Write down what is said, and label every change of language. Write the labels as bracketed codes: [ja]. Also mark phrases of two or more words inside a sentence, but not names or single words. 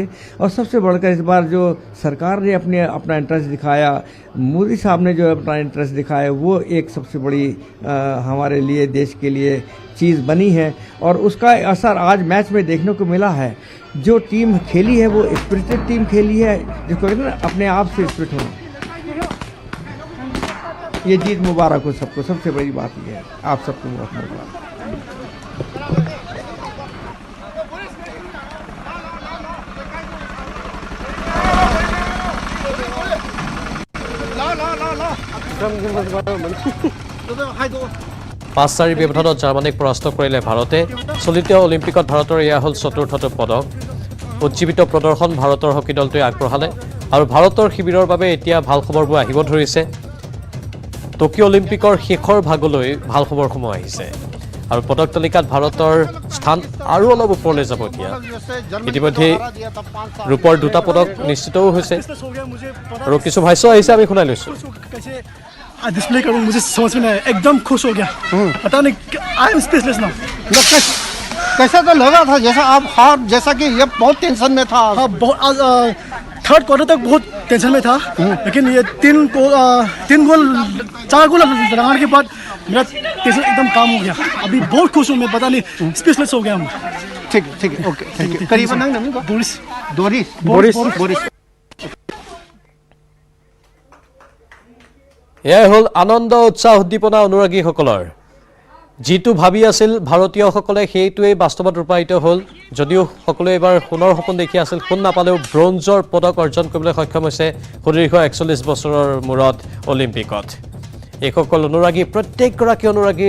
[hi] और सबसे बढ़कर इस बार जो सरकार ने अपना इंटरेस्ट दिखाया, मोदी साहब ने जो अपना इंटरेस्ट दिखाया, वो एक सबसे बड़ी हमारे लिए, देश के लिए चीज़ बनी है। और उसका असर आज मैच में देखने को मिला है। जो टीम खेली है वो स्पिरिटेड टीम खेली है, जिसको कहते हैं ना अपने आप से स्पिरिट होना। ये जीत मुबारक हो सबको, सबसे बड़ी बात ये है। आप सबको बहुत मुबारक। [as] পাঁচ চাৰি ব্যৱধানত জাৰ্মানীক পৰাস্ত কৰিলে ভাৰতে। চলিত অলিম্পিকত ভাৰতৰ এয়া হ'ল ৪ৰ্থটো পদক। উজ্জীৱিত প্ৰদৰ্শন ভাৰতৰ হকী দলটোৱে আগবঢ়ালে আৰু ভাৰতৰ শিবিৰৰ বাবে এতিয়া ভাল খবৰবোৰ আহিব ধৰিছে। টকিঅ' অলিম্পিকৰ শেষৰ ভাগলৈ ভাল খবৰসমূহ আহিছে। আৰু পদক তালিকাত ভাৰতৰ স্থান আৰু অলপ ওপৰলৈ যাব এতিয়া ইতিমধ্যে ৰূপৰ 2টা পদক নিশ্চিতও হৈছে আৰু কিছু ভাষ্য আহিছে আমি শুনাই লৈছোঁ [hi] डिस्प्ले करूँ मुझे समझ में नहीं आया एकदम खुश हो गया पता नहीं [en] I am speechless now [hi] कैसा तो लगा था जैसा आप हार जैसा कि ये बहुत टेंशन में था हाँ बहुत [en] third quarter [hi] तक बहुत टेंशन में था लेकिन ये 4 गोल लगाने के बाद मेरा टेंशन एकदम काम हो गया अभी बहुत खुश हूँ मैं पता नहीं स्पीचलेस हो गया हूँ ठीक है ओके करीबन बोरिस [as] এয়াই হ'ল আনন্দ উৎসাহ উদ্দীপনা অনুৰাগীসকলৰ যিটো ভাবি আছিল ভাৰতীয়সকলে সেইটোৱেই বাস্তৱত ৰূপায়িত হ'ল যদিও সকলোৱে এবাৰ সোণৰ সপোন দেখি আছিল সোণ নাপালেও ব্ৰঞ্জৰ পদক অৰ্জন কৰিবলৈ সক্ষম হৈছে সুদীৰ্ঘ 41 বছৰৰ মূৰত অলিম্পিকত এইসকল অনুৰাগী প্ৰত্যেকগৰাকী অনুৰাগীৰ